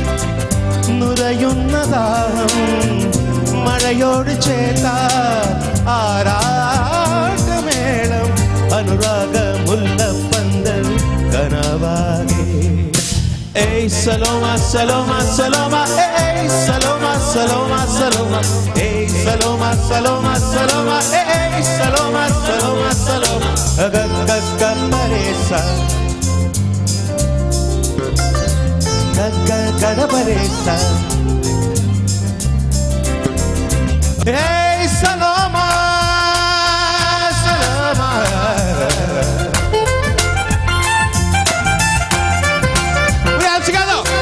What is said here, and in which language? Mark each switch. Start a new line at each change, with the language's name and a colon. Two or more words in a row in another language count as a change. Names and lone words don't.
Malayalam: നുരയുന്നതാഹം മഴയോട് ചേർത്താ ആരാട്ടമേളം അനുരാഗ മുല്ലപ്പന്തൽ കനവാകെ.
English: Hey Saloma, Saloma, Saloma, hey Saloma, Saloma, Saloma, hey Saloma, Saloma, Saloma, hey Saloma, Saloma, Saloma. Agakka peresa, agakka peresa. Hey Saloma, Saloma. We are together.